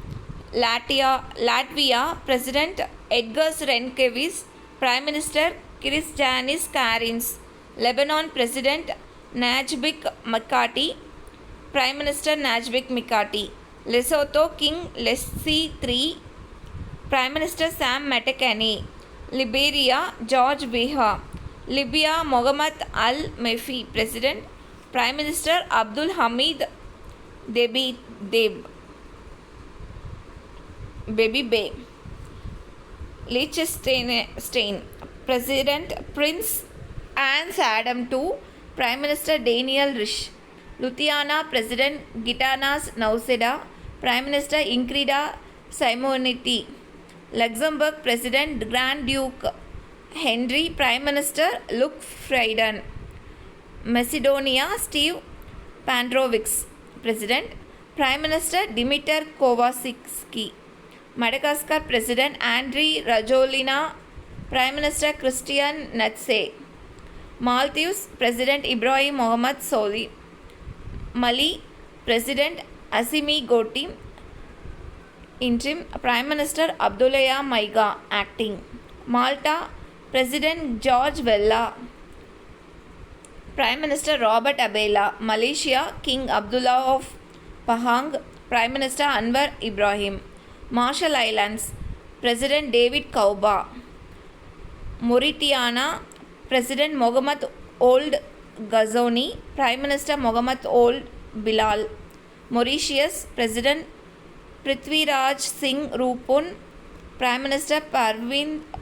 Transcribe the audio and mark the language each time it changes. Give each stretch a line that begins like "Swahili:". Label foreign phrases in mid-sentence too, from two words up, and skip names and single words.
English: Latvia President Edgars Rinkēvičs, Prime Minister Krišjānis Kariņš, Lebanon President Najib Mikati, Prime Minister Najib Mikati, Lesotho King Leslie III, Prime Minister Sam Matekane, Liberia George Weah, Libya Mohamed Al-Menfi, President, Prime Minister Abdul Hamid Dbeibeh, Liechtenstein President Prince Hans Adam II, Prime Minister Daniel Rich, Lithuania President Gitanas Nausėda, Prime Minister Ingrida Šimonytė, Luxembourg President Grand Duke Henry, Prime Minister Luc Frieden, Macedonia Steve Pandrovics, President, Prime Minister Dimitar Kovačević, Madagascar President Andry Rajoelina, Prime Minister Christian Natse, Maldives President Ibrahim Mohamed Solih, Mali President Assimi Goïta, Interim, Prime Minister Abdoulaye Maïga, Acting, Malta President George Weah, Prime Minister Robert Abela, Malaysia King Abdullah of Pahang, Prime Minister Anwar Ibrahim, Marshall Islands President David Kouba, Mauritania President Mohamed Ould Ghazouani, Prime Minister Mohamed Ould Bilal, Mauritius President Prithviraj Singh Rupun, Prime Minister Pravin